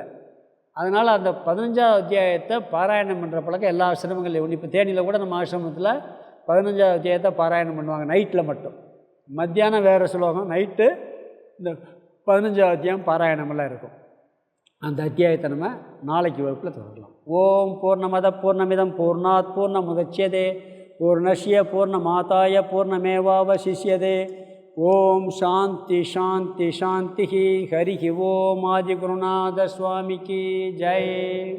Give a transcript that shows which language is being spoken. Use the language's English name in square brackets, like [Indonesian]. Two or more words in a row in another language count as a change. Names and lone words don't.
[Tamil] அதனால் அந்த 15வது அத்தியாயத்தை பாராயணம் பண்ணுற பழக்கம் எல்லா ஆசிரமங்களையும் உண்டு. இப்போ தேனியில் கூட நம்ம ஆசிரமத்தில் 15வது அத்தியாயத்தை பாராயணம் பண்ணுவாங்க நைட்டில் மட்டும். மத்தியானம் வேறு ஸ்லோகம், நைட்டு இந்த 15வது அத்தியாயம் பாராயணமெல்லாம் இருக்கும். அந்த அத்தியாயத்தை நம்ம நாளைக்கு வகுப்பில் தொடரலாம். [Sanskrit] ॐ पूर्णमदः पूर्णमिदं पूर्णात् पूर्णमुदच्यते पूर्णस्य पूर्णमादाय पूर्णमेवावशिष्यते. ॐ शान्तिः शान्तिः शान्तिः. हरि ॐ [Tamil] ஆதிகுருநாத சுவாமிக்கு ஜெய்.